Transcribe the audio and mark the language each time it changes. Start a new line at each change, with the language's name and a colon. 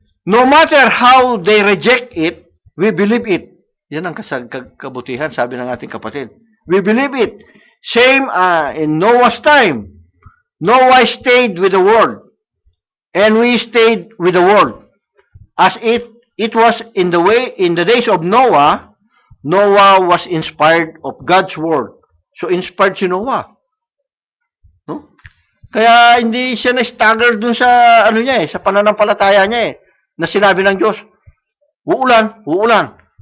English: No matter how they reject it, we believe it.
Filipino: Yan ang kabutihan, sabi ng ating kapatid.
English: We believe it. Same in Noah's time. Noah stayed with the world. And we stayed with the world. As it was in the days of Noah, Noah was inspired of God's word.
Filipino: So inspired si Noah. No? Kaya hindi siya na-stagger dun sa sa pananampalataya niya na sinabi ng Diyos, uulan, uulan.